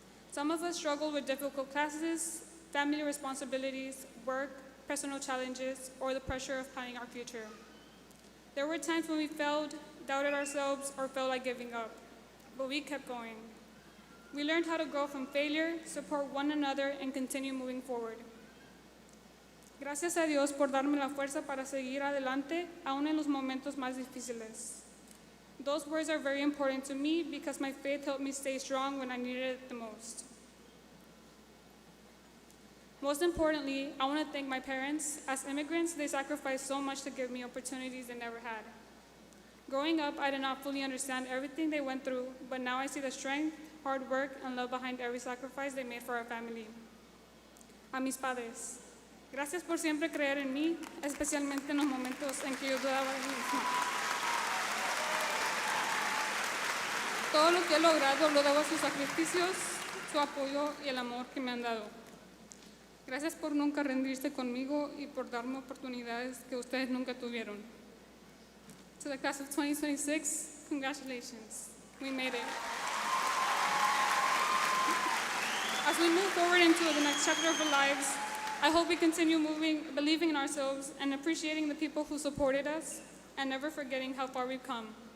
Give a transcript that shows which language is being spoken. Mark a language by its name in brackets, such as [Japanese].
[English] Some of us struggled with difficult classes, family responsibilities, work, personal challenges, or the pressure of planning our future. There were times when we failed, doubted ourselves, or felt like giving up, but we kept going. We learned how to grow from failure, support one another, and continue moving forward. [Spanish] Gracias a Dios por darme la fuerza para seguir adelante, aún en los momentos más difíciles. [English] Those words are very important to me because my faith helped me stay strong when I needed it the most. Most importantly, I want to thank my parents. As immigrants, they sacrificed so much to give me opportunities they never had. Growing up, I did not fully understand everything they went through, but now I see the strength, hard work, and love behind every sacrifice they made for our family. [Spanish] A mis padres, gracias por siempre creer en mí, especialmente en los momentos en que yo dudaba de mí misma. Todo lo que he logrado lo debo a sus sacrificios, su apoyo y el amor que me han dado. Gracias por nunca rendirse conmigo y por darme oportunidades que ustedes nunca tuvieron. [English] To the class of 2026, congratulations. We made it. As we move forward into the next chapter of our lives, I hope we continue believing in ourselves and appreciating the people who supported us and never forgetting how far we've come.